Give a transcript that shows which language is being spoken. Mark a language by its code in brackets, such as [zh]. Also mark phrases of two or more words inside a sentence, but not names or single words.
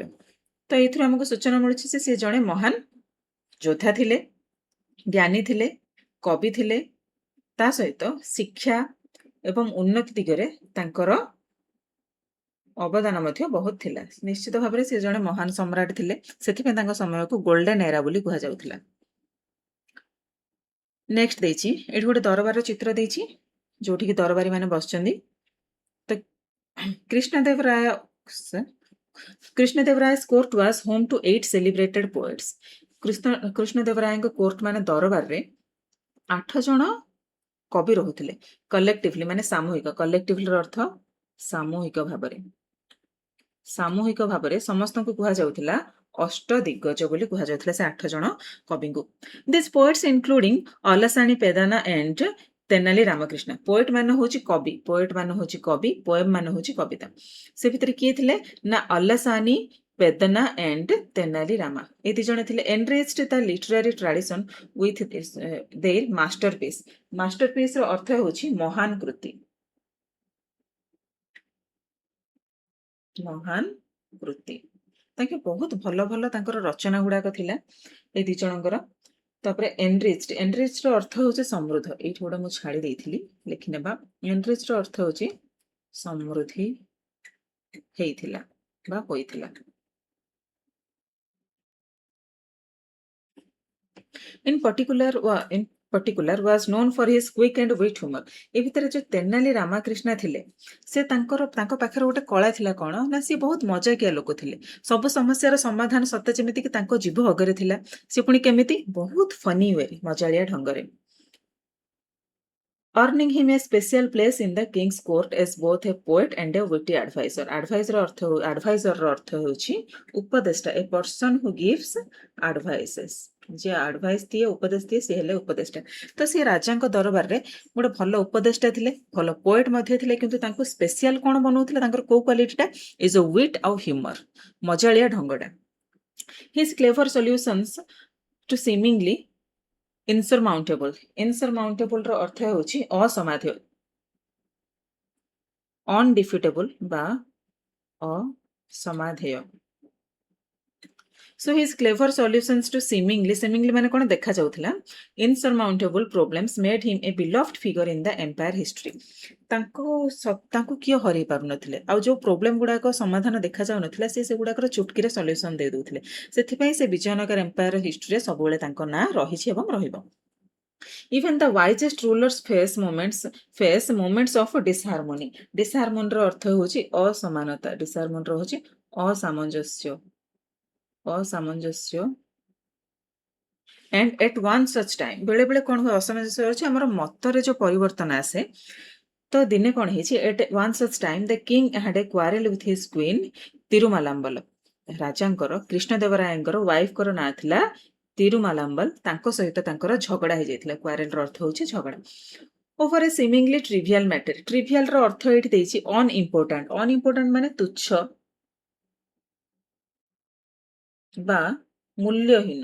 [or] ତ ଏଇଥିରୁ ଆମକୁ ସୂଚନା ମିଳୁଛି ଯେ ସେ ଜଣେ ମହାନ ଯୋଦ୍ଧା ଥିଲେ, ଜ୍ଞାନୀ ଥିଲେ, କବି ଥିଲେ, ତା ସହିତ ଶିକ୍ଷା ଏବଂ ଉନ୍ନତି ଦିଗରେ ତାଙ୍କର ଅବଦାନ ମଧ୍ୟ ବହୁତ ଥିଲା। ନିଶ୍ଚିତ ଭାବରେ ସେ ଜଣେ ମହାନ ସମ୍ରାଟ ଥିଲେ, ସେଥିପାଇଁ ତାଙ୍କ ସମୟକୁ [en] golden era [or] ବୋଲି କୁହାଯାଉଥିଲା। ନେକ୍ସଟ ଦେଇଛି, ଏଠି ଗୋଟେ ଦରବାରର ଚିତ୍ର ଦେଇଛି, ଯୋଉଠିକି ଦରବାରୀ ମାନେ ବସିଛନ୍ତି। ତ କୃଷ୍ଣଦେବରାୟ's [en] court was home to 8 celebrated poets। [or] କୃଷ୍ଣଦେବରାୟଙ୍କ କୋର୍ଟ ମାନେ ଦରବାରରେ 8 ଜଣ କବି ରହୁଥିଲେ। କଲେକ୍ଟିଭଲି ମାନେ ସାମୂହିକ। କଲେକ୍ଟିଭଲିର ଅର୍ଥ ସାମୂହିକ ଭାବରେ। ସାମୂହିକ ଭାବରେ ସମସ୍ତଙ୍କୁ କୁହାଯାଉଥିଲା ଅଷ୍ଟଦିଗ୍ଗଜ ବୋଲି କୁହାଯାଉଥିଲା ସେ 8 ଜଣ କବିଙ୍କୁ। [en] these poets including ଅଲସାଣୀ ପେଦାନା ଏଣ୍ଡ ତେନାଲି ରାମକୃଷ୍ଣ। [or] ପୋଏଟ୍ ମାନେ ହେଉଛି କବି। ପୋଏଟ୍ ମାନେ ହେଉଛି କବି, ପୋଏମ୍ ମାନେ ହେଉଛି କବିତା। ସେ ଭିତରେ କିଏ ଥିଲେ ନା ଅଲସାଣୀ [en] Vedana and Tenali Rama. [or] ଏ ଦି ଜଣ ଥିଲେ [en] enriched the literary tradition with their masterpiece. [or] Masterpiece ର ଅର୍ଥ ହେଉଛି ମହାନ କୃତି। ମହାନ କୃତି। ତାଙ୍କେ ବହୁତ ଭଲ ଭଲ ତାଙ୍କର ରଚନା ଗୁଡାକ ଥିଲା ଏ ଦି ଜଣଙ୍କର। ତାପରେ enriched ର ଅର୍ଥ ହେଉଛି ସମୃଦ୍ଧ। ଏଇଠି ଗୋଟେ ମୁଁ ଛାଡି ଦେଇଥିଲି ଲେଖିନେବା। enriched ର ଅର୍ଥ ହେଉଛି ସମୃଦ୍ଧି ହେଇଥିଲା ବା ହୋଇଥିଲା। [en] In particular was known for his quick and wit humor. [or] ଏ ଭିତରେ ଯୋଉ ତେନାଲି ରାମକୃଷ୍ଣ ଥିଲେ ସେ ତାଙ୍କ ପାଖରେ ଗୋଟେ କଳା ଥିଲା କଣ ନା ସେ ବହୁତ ମଜାକିଆ ଲୋକ ଥିଲେ। ସବୁ ସମସ୍ୟାର ସମାଧାନ ସତେ ଯେମିତି କି ତାଙ୍କ ଜିଭ ଅଗରେ ଥିଲା। ସେ ପୁଣି କେମିତି ବହୁତ [en] funny way [or] ମଜାଳିଆ ଢଙ୍ଗରେ। [en] Earning him a special place in the king's court as both a poet and a witty advisor. [or] Advisor ର ଅର୍ଥ ହେଉଛି ଉପଦେଷ୍ଟା, [en] a person who gives advices. [or] ଯେ ଆଡଭାଇସ୍ ଦିଏ ଉପଦେଶ ଦିଏ ସେ ହେଲେ ଉପଦେଷ୍ଟା। ତ ସେ ରାଜାଙ୍କ ଦରବାରରେ ଗୋଟେ ଭଲ ଉପଦେଷ୍ଟା ଥିଲେ, ଭଲ ପୋଏଟ୍ ମଧ୍ୟ ଥିଲେ, କିନ୍ତୁ ତାଙ୍କୁ ସ୍ପେସିଆଲ କଣ ବନଉଥିଲେ ତାଙ୍କର କୋଉ କ୍ୱାଲିଟିଟା [en] is a wit [or] ଆଉ ହ୍ୟୁମର, ମଜାଳିଆ ଢଙ୍ଗଟା। [en] his clever solutions to seemingly insurmountable. [or] Insurmountable ର ଅର୍ଥ ହେଉଛି ଅସମାଧ୍ୟ, undefeatable ବା ଅସମାଧେୟ। [en] So his clever solutions to seemingly [or] ମାନେ କଣ ଦେଖାଯାଉଥିଲା [en] insurmountable problems made him a beloved figure in the empire history. [or] ତାଙ୍କୁ କିଏ ହରେଇ ପାରୁନଥିଲେ, ଆଉ ଯୋଉ ପ୍ରୋବ୍ଲେମ ଗୁଡାକ ସମାଧାନ ଦେଖାଯାଉନଥିଲା ସେ ସେଗୁଡାକର ଚୁଟକିରେ ସଲ୍ୟୁସନ ଦେଇ ଦଉଥିଲେ। ସେଥିପାଇଁ ସେ ବିଜୟନଗର ଏମ୍ପାୟର ହିଷ୍ଟ୍ରିରେ ସବୁବେଳେ ତାଙ୍କ ନାଁ ରହିଛି ଏବଂ ରହିବ। [en] Even the wisest rulers face moments of disharmony. [or] Disharmony ର ଅର୍ଥ ହେଉଛି ଅସମାନତା, disharmony ର ହେଉଛି ଅସାମଞ୍ଜସ୍ୟ। [en] And at one such time [or] ବେଳେ ବେଳେ କଣ ହୁଏ ଅସାମଞ୍ଜସ୍ୟ ହେଉଛି ଆମର ମତରେ ଯୋଉ ପରିବର୍ତ୍ତନ ଆସେ। ତ ଦିନେ କଣ ହେଇଛି [en] at one such time the king had a quarrel with his queen ତିରୁମାଲାମ୍ବଲ। [or] ରାଜାଙ୍କର କୃଷ୍ଣଦେବରାୟଙ୍କର ୱାଇଫଙ୍କର ନାଁ ଥିଲା ତିରୁମାଲାମ୍ବଲ। ତାଙ୍କ ସହିତ ତାଙ୍କର ଝଗଡା ହେଇଯାଇଥିଲା। କ୍ୱାରେଲ ର ଅର୍ଥ ହେଉଛି ଝଗଡା। [en] over a seemingly trivial matter. [or] ଟ୍ରିଭିଆଲ ର ଅର୍ଥ ଏଇଠି ଦେଇଛି ଅନଇମ୍ପୋର୍ଟାଣ୍ଟ। ଅନଇମ୍ପୋର୍ଟାଣ୍ଟ ମାନେ ତୁଚ୍ଛ ବା ମୂଲ୍ୟହୀନ।